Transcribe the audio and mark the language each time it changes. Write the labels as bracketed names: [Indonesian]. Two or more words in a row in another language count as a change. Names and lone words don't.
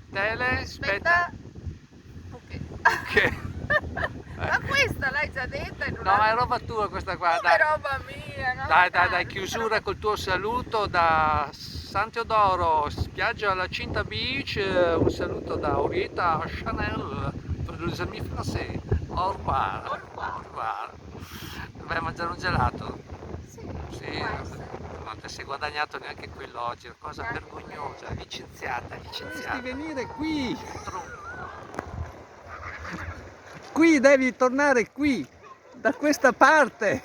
[Italian] Ok. Ma questa l'hai già detta in No, è roba tua questa qua. Come roba mia, no? Dai, chiusura col tuo saluto da San Teodoro, spiaggia alla Cinta Beach, un saluto da Orietta Chanel per [French] les amis français. Au revoir. Au revoir. [Italian] Vai a mangiare un gelato? Sì, Sì, non ti sei guadagnato neanche quello oggi, è una cosa vergognosa, licenziata. Dovresti venire qui. Qui devi tornare qui, da questa parte.